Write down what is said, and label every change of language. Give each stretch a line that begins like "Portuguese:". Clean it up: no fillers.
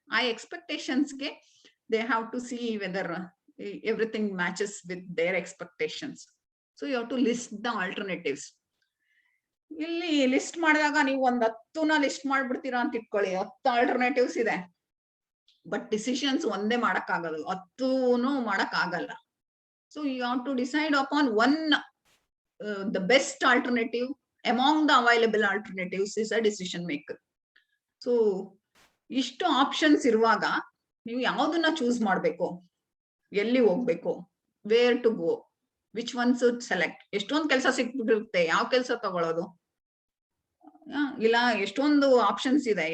English: ಆ ಎಕ್ಸ್ಪೆಕ್ಟೇಷನ್ಸ್ಗೆ they have to see whether everything matches with their expectations. So you have to list the alternatives.
Kannada: ಇಲ್ಲಿ list ಮಾಡಿದಾಗ ನೀವು 10 list ಮಾಡ್ಬಿಡ್ತೀರಾ ಅಂತ ಇಟ್ಕೊಳ್ಳಿ. 10 alternatives ಇದೆ, ಬಟ್ ಡಿಸಿಷನ್ಸ್ ಒಂದೇ ಮಾಡಕ್ ಆಗಲ್ಲ, 10 ಮಾಡಕ್ ಆಗಲ್ಲ.
English: So you have to decide upon one, the best alternative among the available alternatives is a decision maker.
Kannada: So ಇಷ್ಟು ಆಪ್ಷನ್ಸ್ ಇರುವಾಗ ನೀವು ಯಾವ್ದನ್ನ ಚೂಸ್ ಮಾಡ್ಬೇಕು, ಎಲ್ಲಿ ಹೋಗ್ಬೇಕು,
English: Where to go, which one should select.
Kannada: ಎಷ್ಟೊಂದು ಕೆಲಸ ಸಿಕ್ಬಿಟ್ಟಿರುತ್ತೆ, ಯಾವ ಕೆಲಸ ತಗೊಳ್ಳೋದು? ಇಲ್ಲ ಎಷ್ಟೊಂದು ಆಪ್ಷನ್ಸ್ ಇದೆ.